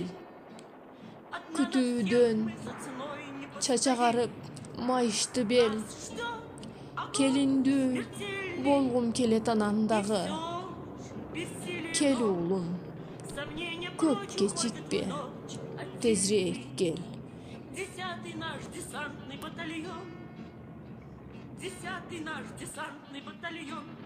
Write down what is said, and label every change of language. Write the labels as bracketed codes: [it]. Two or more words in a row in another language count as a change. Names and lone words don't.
[ky] Күтүүдөн чачагарып майышты бел. Келиндүү болгум келет анан дагы. Кел уулум, көп кечикпе, тезирээк кел. [ru] 10-й наш десантный батальон. 10-й наш десантный батальон.